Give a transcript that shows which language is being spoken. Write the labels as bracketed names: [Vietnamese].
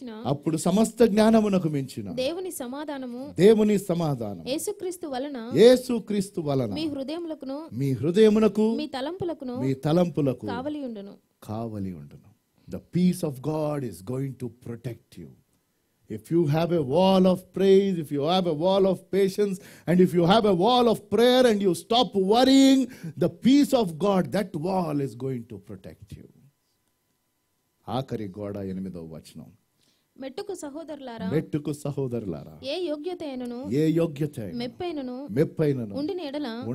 [Telugu] అప్పుడు సమస్త జ్ఞానమునకు మించిన దేవుని సమాధానం యేసుక్రీస్తు వలన మీ హృదయమునకు మీ తలంపులకు కావలి ఉండును. [English] The peace of God is going to protect you. If you have a wall of praise, if you have a wall of patience, and if you have a wall of prayer and you stop worrying, the peace of God, that wall is going to protect you. [Telugu] ఆఖరి గోడ 8వ వచనం. మెట్టుకు సహోదరులారా ఏ యోగ్యత మెప్పైనను ఉండిన ఎడల